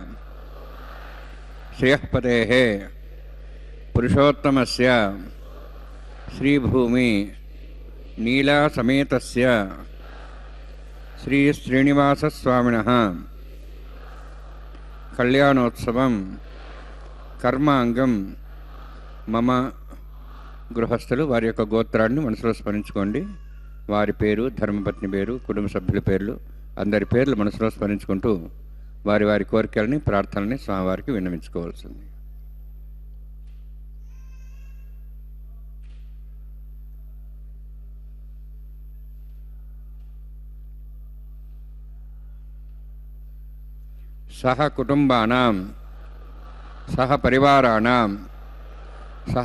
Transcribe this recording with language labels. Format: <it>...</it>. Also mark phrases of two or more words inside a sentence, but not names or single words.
<sa>श्रेयःपतेः पुरुषोत्तमस्य श्रीभूमि नीला समेतस्य श्री श्रीनिवासस्वामिनः कल्याणोत्सवं కర్మాంగం మమ</sa> <te>గృహస్థులు వారి యొక్క గోత్రాన్ని మనసులో స్మరించుకోండి. వారి పేరు, ధర్మపత్ని పేరు, కుటుంబ సభ్యుల పేర్లు, అందరి పేర్లు మనసులో స్మరించుకుంటూ వారి వారి కోరికలని, ప్రార్థనల్ని స్వామివారికి విన్నవించుకోవాల్సింది.</te> <sa>సహ కుటుంబానాం, సహ పరివారాణాం, సహ</sa>